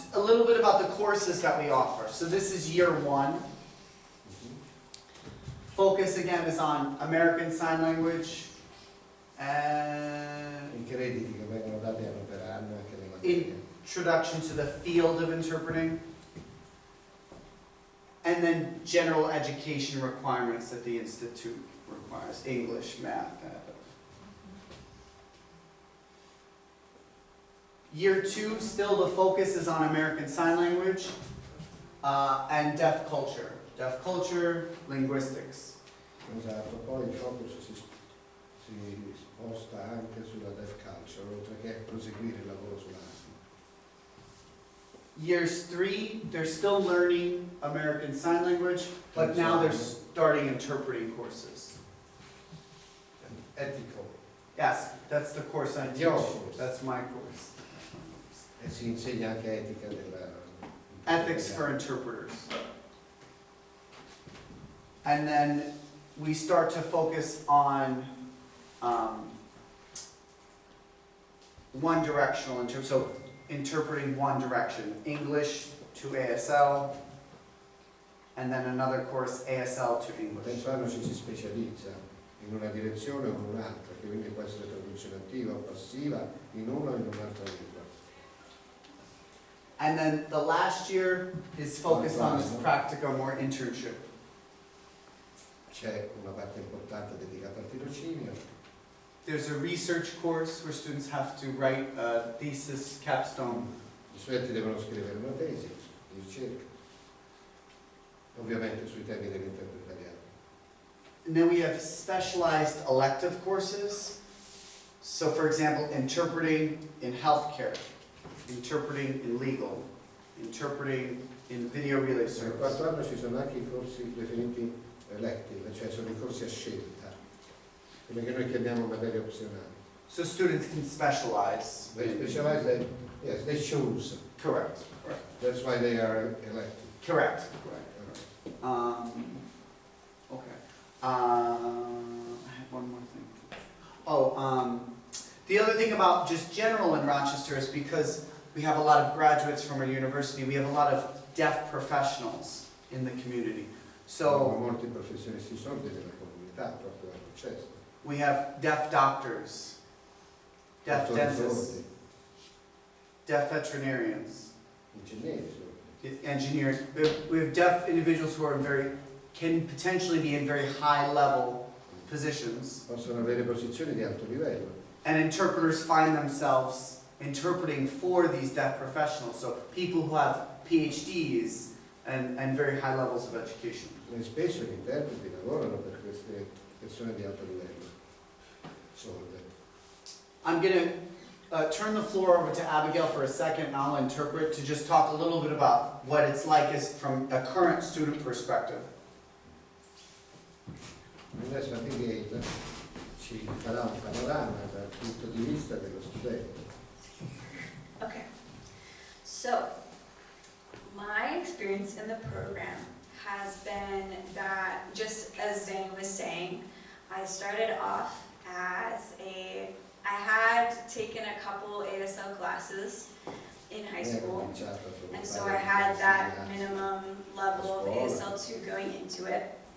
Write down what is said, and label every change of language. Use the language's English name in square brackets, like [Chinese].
[English] A little bit about the courses that we offer. So this is year one. Focus again is on American Sign Language and [Italian] I crediti che vengono dati anno per anno anche le materie. [English] introduction to the field of interpreting, and then general education requirements that the Institute requires, English, math. Year two, still the focus is on American Sign Language and deaf culture. Deaf culture, linguistics. [Italian] Esatto, poi il focus si sposta anche sulla deaf culture, oltre che proseguire il lavoro sulla ASL. [English] Years three, they're still learning American Sign Language, but now they're starting interpreting courses. Ethical. Yes, that's the course I teach. Your course. That's my course. [Italian] E si insegna anche etica della... [English] Ethics for interpreters. And then we start to focus on one directional, so interpreting one direction, English to ASL, and then another course, ASL to English. [Italian] Terzo anno ci si specializza in una direzione o in un'altra, che quindi può essere traduzione attiva o passiva in una o in un'altra lingua. [English] And then the last year is focused on this practicum or internship. [Italian] C'è una parte importante dedicata al tirocinio. [English] There's a research course where students have to write a thesis, capstone. [Italian] Gli studenti devono scrivere una tesi di ricerca, ovviamente sui temi dell'interpretariato. [English] And then we have specialized elective courses. So for example, interpreting in healthcare, interpreting in legal, interpreting in video relay [Italian] Nel [English] service. [Italian] quarto anno ci sono anche i corsi definiti elective, cioè sono i corsi a scelta, quelli che noi chiamiamo materie opzionali. [English] So students can specialize. They specialize, yes, they choose. Correct. Correct. That's why they are elective. Correct. Okay. I had one more thing. Oh, the other thing about just general in Rochester is because we have a lot of graduates from our university, we have a lot of deaf professionals in the community. [Italian] Sono [English] So [Italian] molti professionisti sordi della comunità proprio a Rochester. [English] we have deaf doctors, deaf [Italian] Dottori [English] dentists, [Italian] sordi, [English] deaf veterinarians, [Italian] ingegneri sordi. [English] engineers. We have deaf individuals who are can potentially be in very high level positions. [Italian] Possono avere posizioni di alto livello. [English] And interpreters find themselves interpreting for these deaf professionals, so people who have PhDs and very high levels of education. [Italian] E spesso gli interpreti lavorano per queste persone di alto livello, sorde. [English] I'm going to turn the floor over to Abigail for a second, and I'll interpret to just talk a little bit about what it's like as from a current student perspective. [Italian] Adesso Abigail ci farà un panorama dal punto di vista dello studente. [English] Okay, so my experience in the program has been that, just as Danny was saying, I started off as I had taken a couple ASL classes in high school, and so I had that minimum level of ASL 2 going into it.